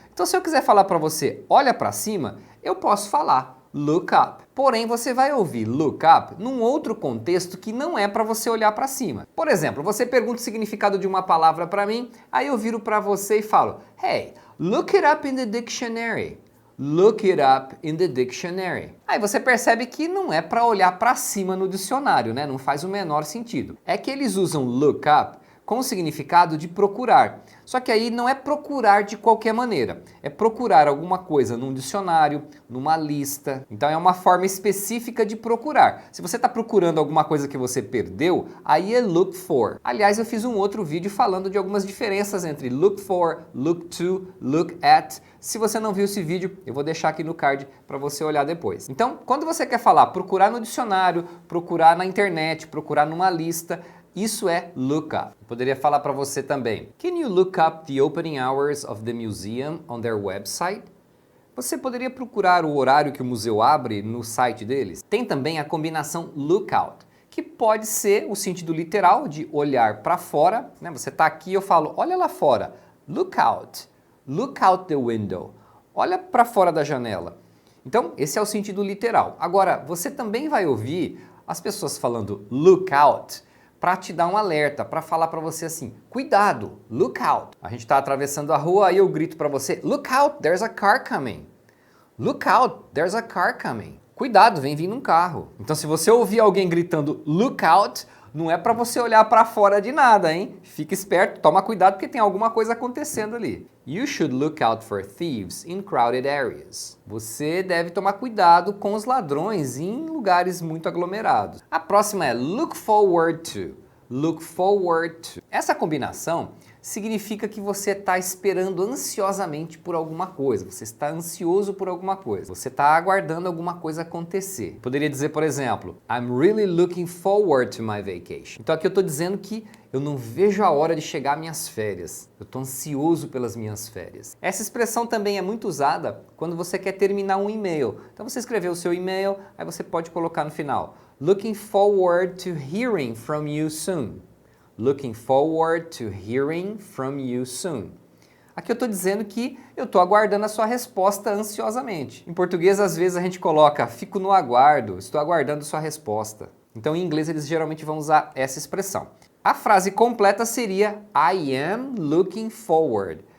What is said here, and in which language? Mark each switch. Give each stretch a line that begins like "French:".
Portuguese: Então se eu quiser falar para você, olha para cima, eu posso falar look up. Porém, você vai ouvir look up num outro contexto que não é para você olhar para cima. Por exemplo, você pergunta o significado de uma palavra para mim, aí eu viro para você e falo,
English: hey, look it up in the dictionary. Look it up in the dictionary.
Portuguese: Aí você percebe que não é para olhar para cima no dicionário, né? Não faz o menor sentido. É que eles usam look up com o significado de procurar. Só que aí não é procurar de qualquer maneira, é procurar alguma coisa num dicionário, numa lista. Então é uma forma específica de procurar. Se você está procurando alguma coisa que você perdeu, aí é look for. Aliás, eu fiz um outro vídeo falando de algumas diferenças entre look for, look to, look at. Se você não viu esse vídeo, eu vou deixar aqui no card para você olhar depois. Então, quando você quer falar procurar no dicionário, procurar na internet, procurar numa lista, isso é look up. Eu poderia falar para você também.
English: Can you look up the opening hours of the museum on their website?
Portuguese: Você poderia procurar o horário que o museu abre no site deles? Tem também a combinação look out, que pode ser o sentido literal de olhar para fora, né? Você está aqui e eu falo, olha lá fora.
English: Look out the window.
Portuguese: Olha para fora da janela. Então, esse é o sentido literal. Agora, você também vai ouvir as pessoas falando look out para te dar um alerta, para falar para você assim, cuidado, look out. A gente está atravessando a rua e eu grito para você,
English: look out, there's a car coming. Look out, there's a car coming.
Portuguese: Cuidado, vem vindo um carro. Então se você ouvir alguém gritando look out, não é para você olhar para fora de nada, hein? Fica esperto, toma cuidado porque tem alguma coisa acontecendo ali.
English: You should look out for thieves in crowded areas.
Portuguese: Você deve tomar cuidado com os ladrões em lugares muito aglomerados. A próxima é look forward to. Look forward to. Essa combinação significa que você está esperando ansiosamente por alguma coisa, você está ansioso por alguma coisa, você está aguardando alguma coisa acontecer. Poderia dizer, por exemplo,
English: I'm really looking forward to my vacation.
Portuguese: Então aqui eu estou dizendo que eu não vejo a hora de chegar às minhas férias, eu estou ansioso pelas minhas férias. Essa expressão também é muito usada quando você quer terminar um e-mail. Então você escreveu o seu e-mail, aí você pode colocar no final,
English: looking forward to hearing from you soon. Looking forward to hearing from you soon.
Portuguese: Aqui eu estou dizendo que eu estou aguardando a sua resposta ansiosamente. Em português, às vezes a gente coloca, fico no aguardo, estou aguardando sua resposta. Então, em inglês, eles geralmente vão usar essa expressão. A frase completa seria
English: I am looking forward.